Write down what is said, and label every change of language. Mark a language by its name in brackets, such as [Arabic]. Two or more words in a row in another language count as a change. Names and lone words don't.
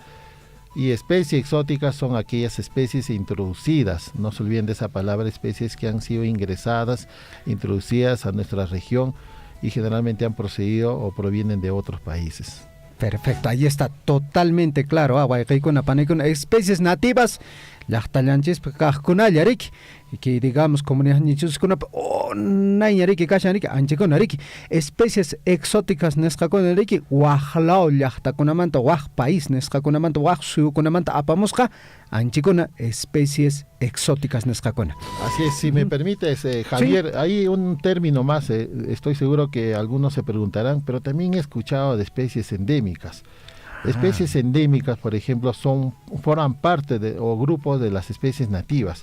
[Spanish] Y especie exótica son aquellas especies introducidas, no se olviden de esa palabra, especies que han sido ingresadas, introducidas a nuestra región y generalmente han procedido o provienen de otros países. Perfecto, ahí está totalmente claro. Especies nativas, que digamos comunidades especies exóticas [Quechua] nesqakunariki waqlaw llaqtakunamanta waq país nesqakunamanta waq suyukunamanta apamusqa anchikuna especies exóticas nesqakuna. [Spanish] Así es, si me permites, Javier, ¿sí? Hay un término más, estoy seguro que algunos se preguntarán, pero también he escuchado de especies endémicas. Especies endémicas, por ejemplo, forman parte o grupos de las especies nativas.